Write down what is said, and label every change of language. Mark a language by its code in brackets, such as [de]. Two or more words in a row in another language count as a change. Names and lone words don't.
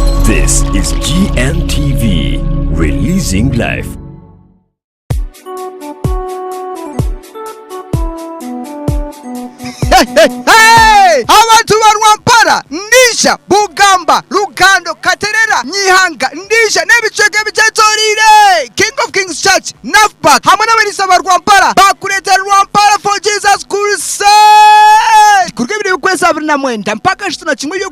[en] This is GNTV, releasing life. Hey! [cgg] Abantu barwampara ndisha Bugamba Lugando Katerera Nyihanga ndisha nebicheke bichetorire King of Kings Church Nafback hamwe n'abarisa barwampara bakureta Rwampara for Jesus Crusade kurgebire ukwezi 2009 mpaka 21 yo